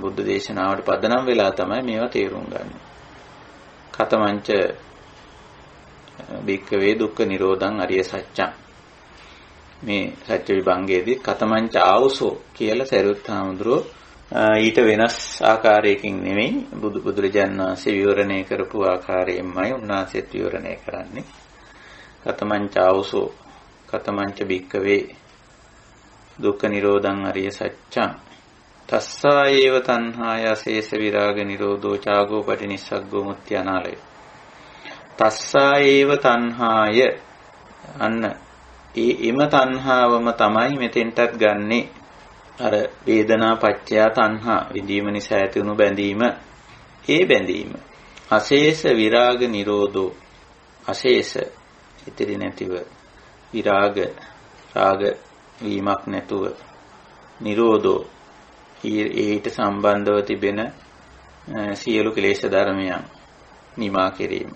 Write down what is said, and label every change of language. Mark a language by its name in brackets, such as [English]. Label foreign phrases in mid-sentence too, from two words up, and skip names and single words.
[Sinhala] බුද්ධ දේශනාවට පදනම් වෙලා තමයි මේවා තේරුම් ගන්න. [Pali] කතමංච භික්ඛවේ දුක්ඛ නිරෝධං අරිය සත්‍යං. [Sinhala] මේ සත්‍ය විභංගයේදී [Pali] කතමංච ආවුසෝ [Sinhala] කියලා සරියුත් හාමුදුරුවෝ ඊට වෙනස් ආකාරයකින් නෙමෙයි බුදුරජාණන් වහන්සේ විවරණය කරපු ආකාරයෙන්මයි උන්වහන්සේත් විවරණය කරන්නේ. [Pali] කතමංච ආවුසෝ කතමංච භික්ඛවේ දුක්ඛ නිරෝධං අරිය සත්‍යං තස්සා ඒව තණ්හාය අශේෂ විරාග නිරෝධෝ චාගෝ පටිනිස්සග්ගෝ මුත්‍ති අනාලය. තස්සා ඒව තණ්හාය, [Sinhala] අන්න එම තණ්හාවම තමයි මෙතෙන්ටත් ගන්නෙ. අර [Pali] වේදනා පත්‍ය තණ්හා, [Sinhala] විඳීම නිසා ඇති වුණු බැඳීම. ඒ බැඳීම [Pali] අශේෂ විරාග නිරෝධෝ, [Sinhala] අශේෂ ඉතිරි නැතිව, විරාග රාග වීමක් නැතුව, නිරෝධෝ ඊට සම්බන්ධව තිබෙන සියලු ක්ලේශ ධර්මයන් නිමා කිරීම.